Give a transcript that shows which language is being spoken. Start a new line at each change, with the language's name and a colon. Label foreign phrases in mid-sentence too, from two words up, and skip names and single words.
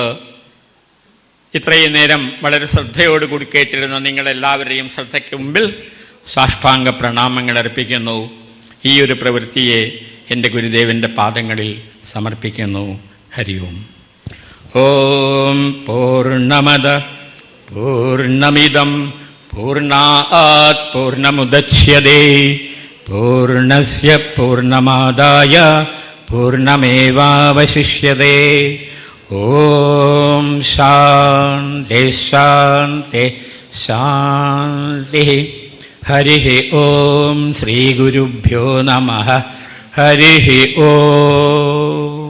Malayalam: ഇത്രയും നേരം വളരെ ശ്രദ്ധയോടുകൂടി കേട്ടിരുന്ന നിങ്ങളെല്ലാവരുടെയും ശ്രദ്ധയ്ക്ക് മുമ്പിൽ സാഷ്ടാംഗ പ്രണാമങ്ങൾ അർപ്പിക്കുന്നു. ഈ ഒരു പ്രവൃത്തിയെ എൻ്റെ ഗുരുദേവന്റെ പാദങ്ങളിൽ സമർപ്പിക്കുന്നു.
Sanskrit: ഹരി ഓം. ഓം പൂർണ്ണമദ പൂർണ്ണമിദം പൂർണ്ണാത് പൂർണ്ണമുദച്യതേ പൂർണ്ണസ്യ പൂർണ്ണമാദായ പൂർണ്ണമേവാവശിഷ്യതേ. ഓം ശാന്തി ശാന്തി ശാന്തി. ഹരി ഓം. ശ്രീ ഗുരുഭ്യോ നമഃ. ഹരി ഓം.